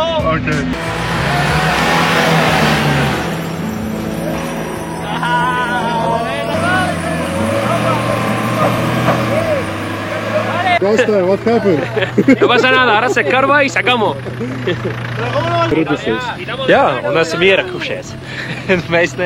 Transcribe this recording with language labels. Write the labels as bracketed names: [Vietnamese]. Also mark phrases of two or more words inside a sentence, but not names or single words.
[English] Ok. Costa, what happened? [Spanish] No pasa nada, ahora se escarba y sacamos. [Latvian] Jā, un esam ierakušies. Mēs ne.